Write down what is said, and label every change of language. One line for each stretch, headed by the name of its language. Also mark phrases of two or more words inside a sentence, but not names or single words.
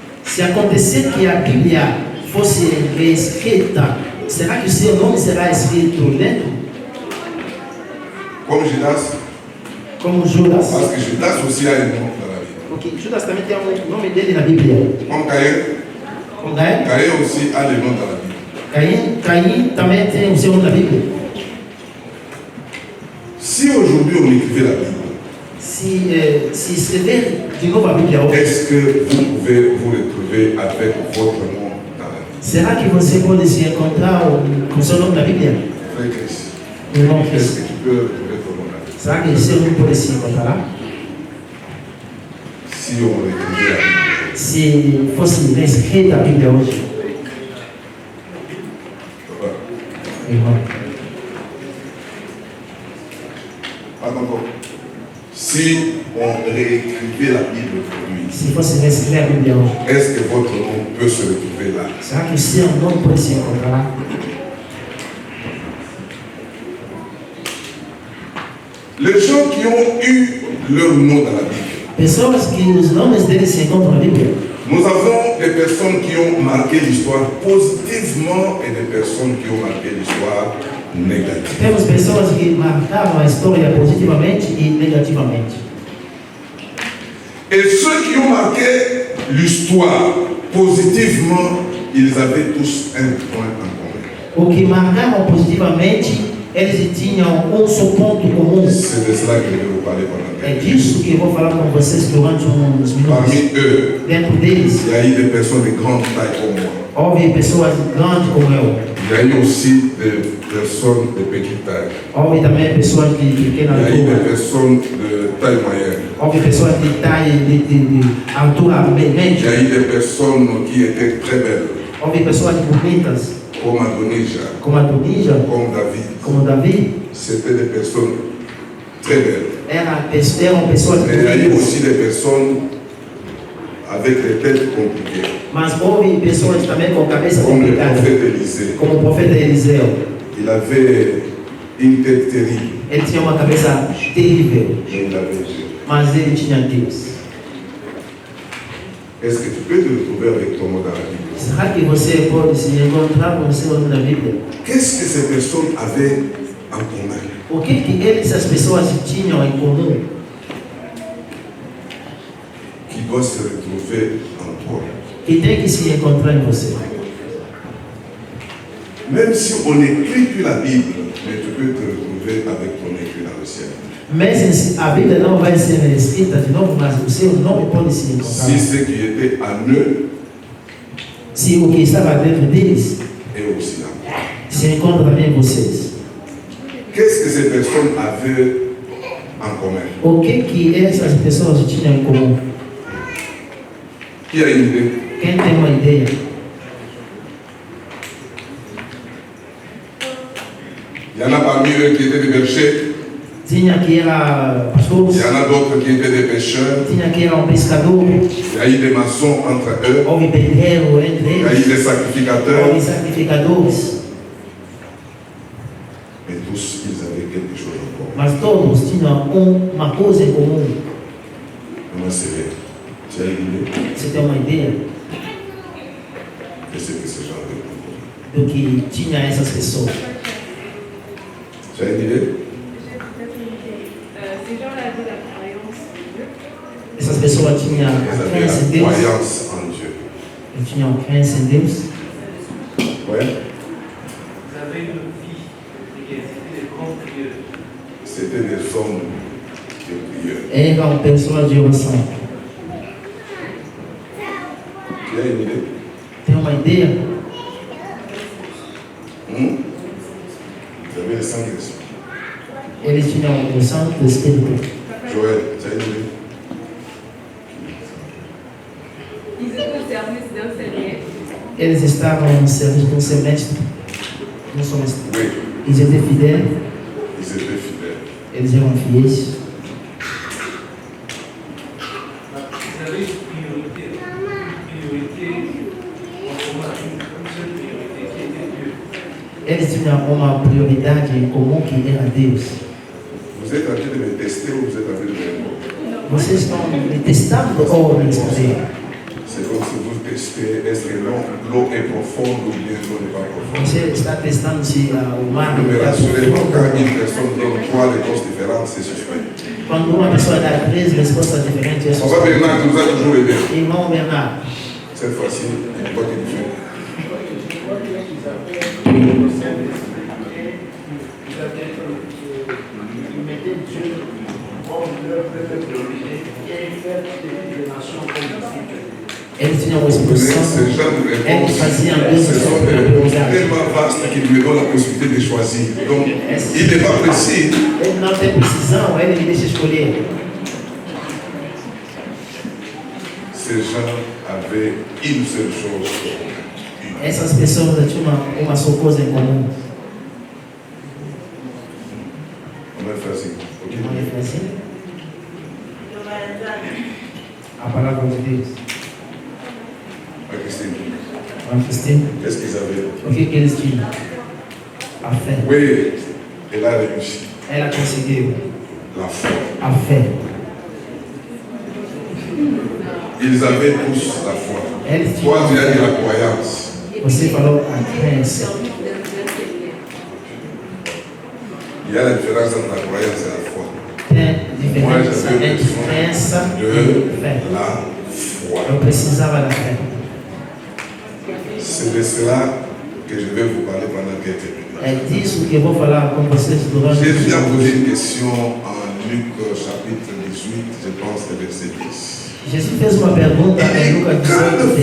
Portuguese: Se acontecer que a Bíblia fosse reescrita, será que o seu nome será escrito dentro?
French: Comme Judas?
Portuguese: Como Judas?
French: Parce que Judas aussi a un nom dans la Bible.
Portuguese: Porque Judas também tem o nome dele na Bíblia.
French: Comme Caïn?
Portuguese: Como Caim?
French: Caïn aussi a le nom dans la Bible.
Portuguese: Caim também tem o seu nome na Bíblia.
French: Si aujourd'hui on écrivait la Bible,
Portuguese: Se escrever de novo a Bíblia hoje,
French: est-ce que vous pouvez vous retrouver avec votre nom dans la Bible?
Portuguese: será que você pode se encontrar com o seu nome na Bíblia?
French: Frère Christ,
Portuguese: Irmão
French: est-ce
Portuguese: Cristo.
French: que tu peux retrouver ton nom dans la Bible?
Portuguese: Será que o seu nome pode se encontrar lá?
French: Si on écrivait la Bible,
Portuguese: Se fosse reescrita a Bíblia hoje, irmão.
French: pas encore. Si on réécrivait la Bible aujourd'hui,
Portuguese: Se fosse reescrever a Bíblia hoje,
French: est-ce que votre nom peut se retrouver là?
Portuguese: será que o seu nome pode se encontrar lá?
French: Les gens qui ont eu leur nom dans la Bible,
Portuguese: Pessoas que os nomes deles se encontram na Bíblia.
French: nous avons des personnes qui ont marqué l'histoire positivement et des personnes qui ont marqué l'histoire négativement.
Portuguese: Temos pessoas que marcaram a história positivamente e negativamente.
French: Et ceux qui ont marqué l'histoire positivement, ils avaient tous un point en commun.
Portuguese: O que marcaram positivamente, eles tinham só ponto comum.
French: C'est de cela que je vais vous parler pendant
Portuguese: É
French: quelques
Portuguese: disso
French: minutes.
Portuguese: que eu vou falar com vocês durante uns minutos.
French: Parmi eux,
Portuguese: Dentro deles,
French: il y a eu des personnes de grande taille comme moi.
Portuguese: houve pessoas grandes como eu.
French: Il y a eu aussi des personnes de petite taille.
Portuguese: Houve também pessoas de
French: Il
Portuguese: pequena
French: y a eu des
Portuguese: altura.
French: personnes de taille moyenne.
Portuguese: Houve pessoas de taille, de altura
French: Il y
Portuguese: média.
French: a eu des personnes qui étaient très belles,
Portuguese: Houve pessoas bonitas,
French: comme Adonija,
Portuguese: como a Tunija,
French: comme David.
Portuguese: como Davi.
French: C'était des personnes très belles.
Portuguese: Eram pessoas
French: Mais il y a eu
Portuguese: bonitas.
French: aussi des personnes avec des têtes compliquées.
Portuguese: Mas houve pessoas também com cabeça
French: Comme le
Portuguese: complicada,
French: prophète Élisée.
Portuguese: como o profeta Eliseu.
French: Il avait une tête terrible,
Portuguese: Ele tinha uma cabeça terrível,
French: mais il avait Dieu.
Portuguese: mas ele tinha Deus.
French: Est-ce que tu peux te retrouver avec ton mot dans la Bible?
Portuguese: Será que você pode se encontrar com o seu nome na Bíblia?
French: Qu'est-ce que ces personnes avaient en commun?
Portuguese: O que essas pessoas tinham em comum
French: Qui doit se retrouver en toi?
Portuguese: que tem que se encontrar em você?
French: Même si on n'écrit plus la Bible, mais tu peux te retrouver avec ton écrit dans le ciel.
Portuguese: Mesmo se a Bíblia não vai ser escrita de novo, mas o seu nome pode se encontrar.
French: Si ce qui était en eux
Portuguese: Se o que estava dentro deles
French: est aussi en toi.
Portuguese: se encontra também em vocês.
French: Qu'est-ce que ces personnes avaient en commun?
Portuguese: O que essas pessoas tinham em comum?
French: Qui a une idée?
Portuguese: Quem tem uma ideia?
French: Il y en a parmi eux qui étaient des bergers,
Portuguese: Tinha que era pastores,
French: il y en a d'autres qui étaient des pêcheurs,
Portuguese: tinha que era pescador,
French: il y a eu des maçons entre eux,
Portuguese: houve pedreiro entre
French: il y a eu
Portuguese: eles,
French: des sacrificateurs,
Portuguese: houve sacrificadores,
French: mais tous ils avaient quelque chose en commun.
Portuguese: mas todos tinham uma coisa em comum.
French: Comment c'est vrai? Tu as une idée
Portuguese: Você tem uma ideia
French: de ce que ces gens avaient en commun?
Portuguese: do que tinha essas pessoas?
French: Tu as une idée? Ces gens-là avaient la croyance en Dieu.
Portuguese: Essas pessoas tinham
French: Ils
Portuguese: a
French: avaient
Portuguese: crença em
French: la
Portuguese: Deus,
French: croyance en Dieu.
Portuguese: eles tinham a crença em Deus.
French: Ouais. Vous avez une vie et c'était des grands prieurs. C'était des hommes de prière.
Portuguese: Eram pessoas de oração.
French: Tu as une idée?
Portuguese: Tem uma ideia?
French: Vous avez le Saint-Esprit.
Portuguese: Eles tinham o Santo Espírito.
French: Joël, tu as une idée? Ils étaient au service d'un Seigneur.
Portuguese: Eles estavam no serviço de um semestre. No semestre.
French: Oui, Eles étaient fidèles, ils étaient fidèles.
Portuguese: eles eram fiéis.
French: Vous avez une priorité en commun, une seule priorité qui était Dieu.
Portuguese: Eles tinham uma prioridade em comum que era Deus.
French: Vous êtes en train de me tester ou vous êtes en train de me répondre?
Portuguese: Vocês estão me testando ou me responder?
French: C'est comme si vous testez, est-ce que l'eau est profonde ou bien l'eau n'est pas profonde?
Portuguese: Você está testando se o mar
French: Ne me
Portuguese: está
French: rassurez pas, quand
Portuguese: profundo.
French: une personne donne trois réponses différentes, c'est suspect.
Portuguese: Quando uma pessoa dá 3 respostas diferentes, é
French: On va
Portuguese: suspeito.
French: Bernard nous a toujours aidé.
Portuguese: Irmão Bernardo,
French: Cette fois-ci, quoi qu'il fait. Ils mettaient Dieu comme leur première priorité et faire des nations comme Afrique.
Portuguese: eles tinham o
French: Vous
Portuguese: Espírito
French: connaissez
Portuguese: Santo,
French: ce genre de
Portuguese: eles
French: réponses.
Portuguese: faziam Deus
French: Ce sont des réponses tellement vastes qu'ils me donnent la possibilité de choisir. Donc, il n'est pas précis.
Portuguese: Ele não tem precisão, ele me deixa escolher.
French: Ces gens avaient une seule chose.
Portuguese: Essas pessoas tinham uma só coisa em comum.
French: On va faire assim. Ok?
Portuguese: Não é assim? A palavra de Deus.
French: Ah, Christine,
Portuguese: Vamos Cristina.
French: qu'est-ce qu'ils avaient?
Portuguese: O que eles tinham? A fé.
French: Oui, elle a réussi.
Portuguese: Ela conseguiu.
French: La foi.
Portuguese: A fé.
French: Ils avaient tous la foi.
Portuguese: Eles
French: Toi, tu as dit
Portuguese: tinham.
French: la croyance.
Portuguese: Você falou a crença.
French: Il y a la différence entre la croyance et la foi.
Portuguese: Tem
French: Moi,
Portuguese: diferença
French: j'avais
Portuguese: entre crença
French: besoin
Portuguese: e
French: de
Portuguese: fé.
French: la foi.
Portuguese: Eu precisava da fé.
French: C'est de cela que je vais vous parler pendant quelques minutes.
Portuguese: É disso que eu vou falar com vocês durante
French: Jésus a posé une question en Luc chapitre 18, je pense, le verset 10.
Portuguese: Jesus fez uma pergunta em
French: Et
Portuguese: Lucas
French: quand le